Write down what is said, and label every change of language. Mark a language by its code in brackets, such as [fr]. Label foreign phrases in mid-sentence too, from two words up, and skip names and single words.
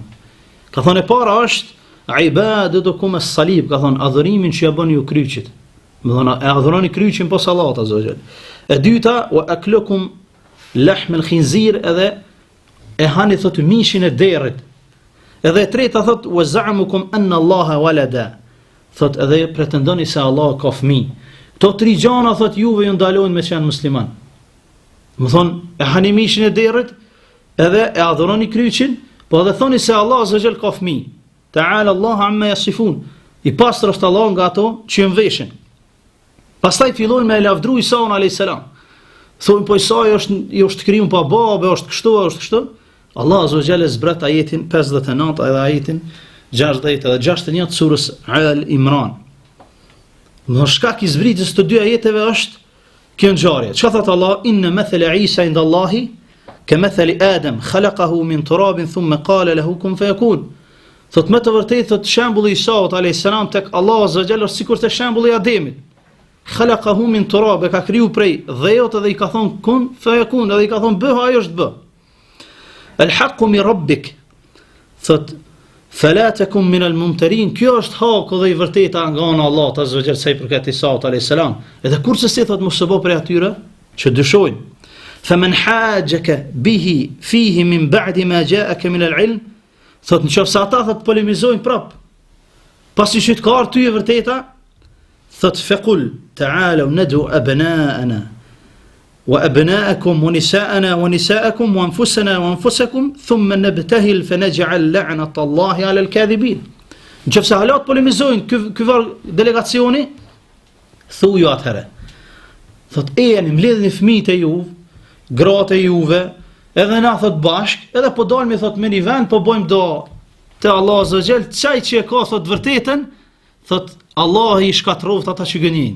[sq] Ka thonë, e para është [ar] عبادتكم الصليب, [sq] ka thonë, adhurimin që ja bën ju kryqit. Më thonë, e adhuroni kryqin pos Allahut [ar] عز وجل. [sq] E dyta, [ar] وأكلكم لحم الخنزير, [sq] edhe e hani thot mishin e derrit. Edhe e treta thot [ar] وزعمكم أن الله ولدا. [sq] Thot edhe pretendoni se Allah ka fëmijë. Këto 3 gjëra thot juve ju ndalojnë me qenë musliman. Më thonë, e hani mishin e derrit, edhe e adhuroni kryqin, po edhe thoni se Allah [ar] عز وجل [sq] ka fëmijë. [ar] تعالى الله عما يصفون. [sq] I pastër është Allah nga ato që veshin. Pastaj fillojnë me e lavdru Isaun a.s. Thonë, po Isai është kriju pa babe, është kështu. Allah [ar] عز وجل [sq] zbrat ajetin 59 edhe ajetin 60 edhe 61 të surës Al Imran. Në shkak i zbritjes të 2 ajeteve është kjo ngjarje. Çka thot Allah? [ar] إن مثل عيسى عند الله كمثل آدم خلقه من تراب ثم قال له كن فيكون. [sq] Thot më të vërtetë thot shembulli i Isaut a.s. tek Allah [ar] عز وجل [sq] është sikur të shembulli i Ademit. [ar] خلقه من تراب, [sq] e ka kriju prej dhejot edhe i ka thonë [ar] كن فيكون, [sq] edhe i ka thonë bëh, ajo është bë. [ar] الحق من ربك, thot فلا تكن من الممترين. [sq] Kjo është haku dhe i vërteta nga ana Allah [ar] عز وجل [sq] sa i përket Isaut [ar] عليه السلام. [sq] Edhe kurse si thot mos e bë prej atyre që dyshojnë. [ar] فمن حاجك فيه من بعد ما جاءك من العلم, [sq] thot nëse ata thot polemizojnë prap. Pasi që të ka ardhur ty e vërteta, thot [ar] فقل تعالوا ندع أبناءنا وأبناءكم ونساءنا ونساءكم وأنفسنا وأنفسكم ثم نبتهل فنجعل لعنة الله على الكاذبين. [sq] Nëse halat polemizojnë ky delegacioni, thuju atëherë. Thot jeni mbledhni fëmijët e juve, gratë e juve, edhe na thot bashk, edhe po dalmi thot me një vend, po bojmë do te Allah [ar] عز وجل, [sq] çaj që e ka thot vërtetën, thot Allah i shkatroft ata që gënjejnë.